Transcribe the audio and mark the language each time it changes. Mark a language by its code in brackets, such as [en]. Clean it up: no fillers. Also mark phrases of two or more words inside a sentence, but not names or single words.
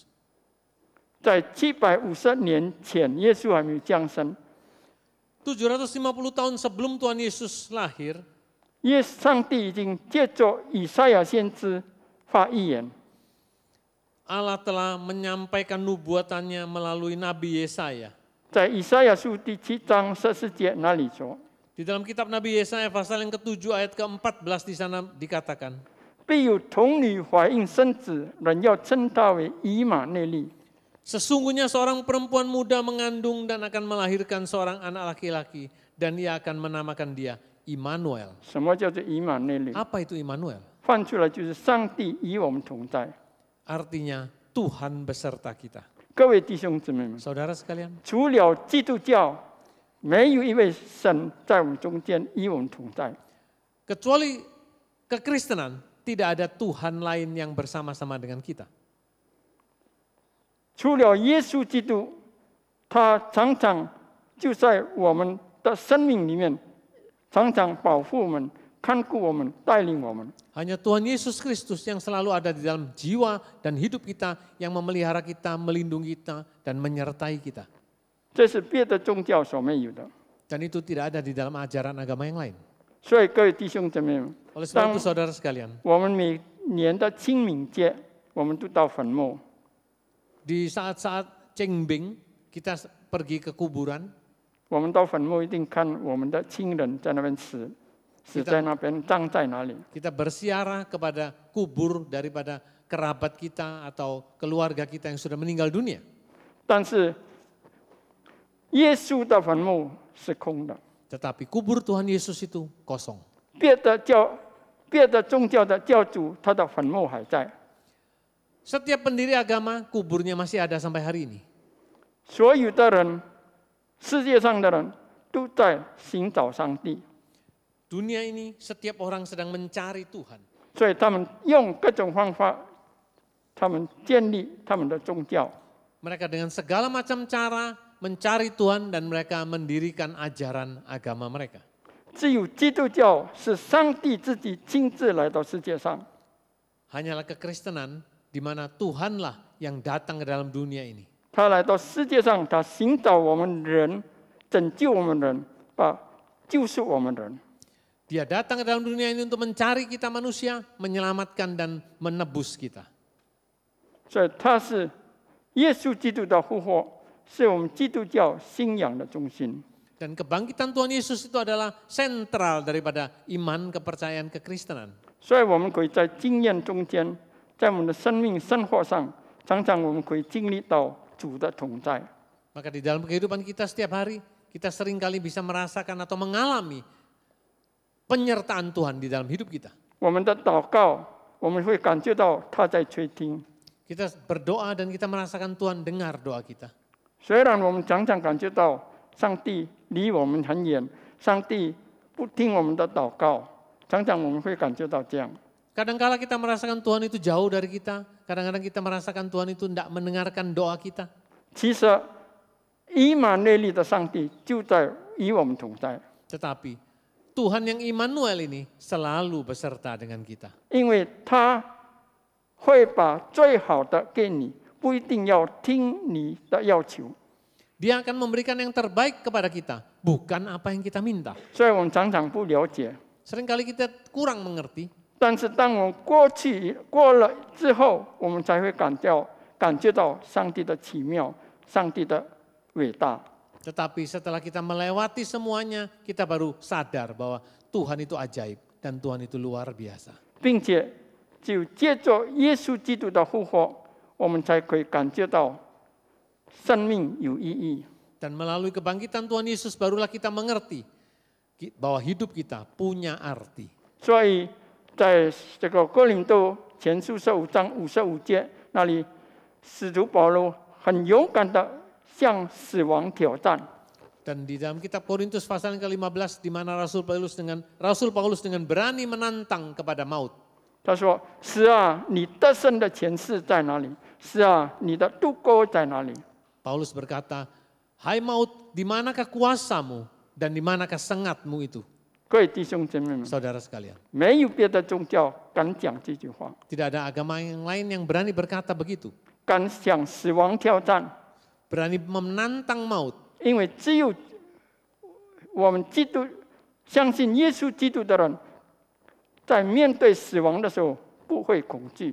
[zh] 在750年前，耶稣还没有降生， [id] 750 tahun sebelum Tuhan Yesus lahir, [zh] 上帝已经借着以赛亚先知发预言， [id] Allah telah menyampaikan nubuatannya melalui Nabi Yesaya. [zh] 在以赛亚书第7章14节那里说， [id] Di dalam kitab Nabi Yesaya pasal yang ke-7 ayat ke-14 di sana dikatakan, [zh] 必有童女怀孕生子，人要称他为以马内利。 [id] sesungguhnya seorang perempuan muda mengandung dan akan melahirkan seorang anak laki-laki dan ia akan menamakan dia Immanuel. [zh] 什么叫做以马内利？ [id] Apa itu Immanuel? [zh] 翻出来就是上帝与我们同在。 [id] Artinya Tuhan beserta kita. [zh] 各位弟兄姊妹们， [id] Saudara sekalian, [zh] 除了基督教，没有一位神在我们中间与我们同在。 [id] kecuali kekristenan, tidak ada Tuhan lain yang bersama-sama dengan kita. [zh] 除了耶稣基督，他常常就在我们的生命里面，常常保护我们、看顾我们、带领我们。 [id] Hanya Tuhan Yesus Kristus yang selalu ada di dalam jiwa dan hidup kita, yang memelihara kita, melindungi kita, dan menyertai kita. [zh] 这是别的宗教所没有的。 [id] Dan itu tidak ada di dalam ajaran agama yang lain. [zh] 所以各位弟兄姊妹们， [id] Oleh sebab itu saudara sekalian, [zh] 我们每年的清明节，我们都到坟墓。 [id] di saat-saat Cengbing kita pergi ke kuburan, [zh] 我们到坟墓一定看我们的亲人在那边死，死在那边，葬在哪里。 [id] kita bersiarah kepada kubur daripada kerabat kita atau keluarga kita yang sudah meninggal dunia. [zh] 但是耶稣的坟墓是空的， [id] Tetapi kubur Tuhan Yesus itu kosong. [zh] 别的宗教的教主，他的坟墓还在。 [id] Setiap pendiri agama kuburnya masih ada sampai hari ini. [zh] 所有的人，世界上的人都在寻找上帝， [id] Dunia ini setiap orang sedang mencari Tuhan. [zh] 所以他们用各种方法，他们建立他们的宗教。 [id] Mereka dengan segala macam cara mencari Tuhan dan mereka mendirikan ajaran agama mereka. [zh] 只有基督教是上帝自己亲自来到世界上， [id] Hanyalah kekristenan di mana Tuhanlah yang datang ke dalam dunia ini. [zh] 他来到世界上，他寻找我们人，拯救我们人，救赎我们人。 [id] Dia datang ke dalam dunia ini untuk mencari kita manusia, menyelamatkan dan menebus kita. [zh] 所以他是耶稣基督的复活，是我们基督教信仰的中心。 [id] Dan kebangkitan Tuhan Yesus itu adalah sentral daripada iman, kepercayaan, kekristenan. [zh] 所以我们可以在经验中间，在我们的生命生活上，常常我们可以经历到主的同在。 [id] Maka di dalam kehidupan kita setiap hari, kita seringkali bisa merasakan atau mengalami penyertaan Tuhan di dalam hidup kita. [zh] 我们的祷告，我们会感觉到他在垂听。 [id] Kita berdoa dan kita merasakan Tuhan dengar doa kita. [zh] 虽然我们常常感觉到上帝离我们很远，上帝不听我们的祷告，常常我们会感觉到这样。 [id] Kadangkala kita merasakan Tuhan itu jauh dari kita, kadang-kadang kita merasakan Tuhan itu tidak mendengarkan doa kita. [zh] 其实以马内利的上帝就在与我们同在， [id] Tetapi Tuhan yang Immanuel ini selalu beserta dengan kita. [zh] 因为他会把最好的给你，不一定要听你的要求。 [id] Dia akan memberikan yang terbaik kepada kita, bukan apa yang kita minta. [zh] 所以我们常常不了解， [id] Seringkali kita kurang mengerti. [zh] 但是当我们过了之后，我们才会感觉到上帝的奇妙，上帝的伟大。 [id] Tetapi setelah kita melewati semuanya, kita baru sadar bahwa Tuhan itu ajaib dan Tuhan itu luar biasa. [zh] 并且只有借着耶稣基督的复活，我们才可以感觉到生命有意义。 [id] Dan melalui kebangkitan Tuhan Yesus barulah kita mengerti bahwa hidup kita punya arti. [zh] 所以在这个哥林多前书15章55节那里，使徒保罗很勇敢的向死亡挑战。 [id] Dan di dalam kitab Korintus pasal yang ke-15 di mana Rasul Paulus dengan berani menantang kepada maut. [zh] 他说：“是啊，你得胜的权势在哪里？是啊，你的渡过在哪里？” [id] Paulus berkata, "Hai maut, di manakah kuasamu dan di manakah sengatmu itu?" [zh] 各位弟兄姐妹们， [id] Saudara sekalian, [zh] 没有别的宗教敢讲这句话， [id] tidak ada agama yang lain yang berani berkata begitu. [zh] 敢向死亡挑战， [id] Berani menantang maut. [zh] 因为只有我们相信耶稣基督的人，在面对死亡的时候不会恐惧。